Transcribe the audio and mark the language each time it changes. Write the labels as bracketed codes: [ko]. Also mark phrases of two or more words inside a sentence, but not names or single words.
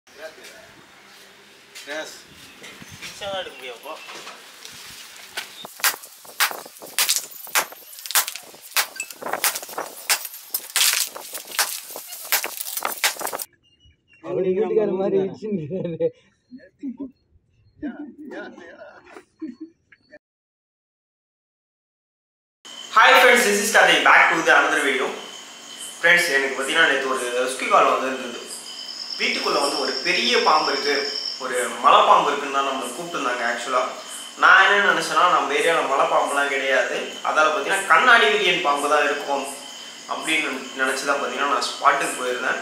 [en] Yes. [vi] Sao ra được nhiều quá. [ta] அப்படி வீட்டுக்கார மாதிரி இடிச்சுன்னு [en] Hi friends, this is Karthik. Back to the another video. Friends, [ta] எனக்கு பார்த்தீங்கன்னா நேற்று ஒரு [en] rescue call [ta] இருந்தது. வீட்டுக்குள்ளே ஒரு பெரிய பாம்பு இருக்குது, ஒரு மலைப்பாம்பு இருக்குன்னு தான் நம்ம கூப்பிட்டுருந்தாங்க. ஆக்சுவலாக நான் என்ன நினச்சேன்னா, நம்ம ஏரியாவில் மலைப்பாம்புலாம் கிடையாது, அதால் பார்த்தீங்கன்னா கண்ணாடி விரியன் பாம்பு தான் இருக்கும் அப்படின்னு நினச்சி தான் பார்த்தீங்கன்னா நான் ஸ்பாட்டுக்கு போயிருந்தேன்.